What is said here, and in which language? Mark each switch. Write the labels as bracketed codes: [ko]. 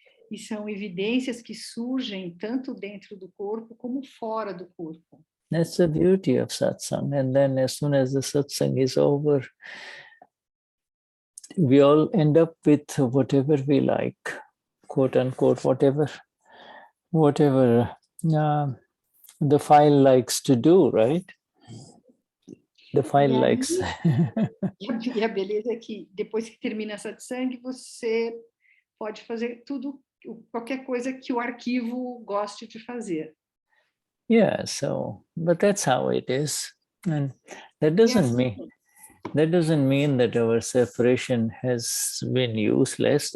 [pt] E são evidências que surgem tanto dentro do corpo como fora do corpo. [en] That's the beauty of satsang. And then as soon as the satsang is over, we all end up with whatever we like, quote unquote, whatever the file likes to do, right? The file likes. [pt] E a beleza é que depois que termina a satsang, você pode fazer tudo, qualquer coisa que o arquivo goste de fazer. [en] Yeah, but that's how it is. And that doesn't mean that our separation has been useless.